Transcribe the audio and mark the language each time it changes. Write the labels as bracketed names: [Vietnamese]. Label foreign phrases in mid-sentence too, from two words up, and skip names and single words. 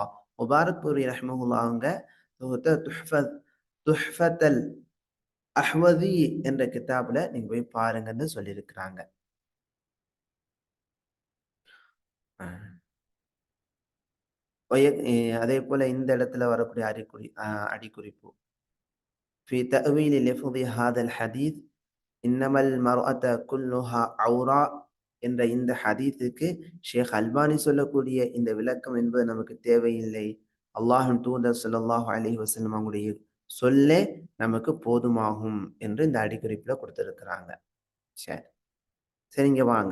[Tamil] முபாரக் ஃபூரி ரஹ்மஹுல்லா அவங்க துஹ்ஃபத்தல் அஹ்வதி என்ற கிதாபுல நீங்க போய் பாருங்கன்னு சொல்லியிருக்கிறாங்க. அதே போல இந்த இடத்துல வரக்கூடிய அடிக்குறிப்பு [Arabic] في تأويل لفظ هذا الحديث إنما المرأة كلها عوراء [Tamil] என்ற இந்த ஹதீஸுக்கு ஷேக் அல்பானி சொல்லக்கூடிய இந்த விளக்கம் என்பது நமக்கு தேவையில்லை. அல்லாஹ்வின் தூதர் [Arabic] صلى الله عليه وسلم [Tamil] அவங்களுடைய சொல்லே நமக்கு போதுமாகும் என்று இந்த அடிக்குறிப்புல கொடுத்திருக்கிறாங்க. சரி, சரிங்க வாங்க.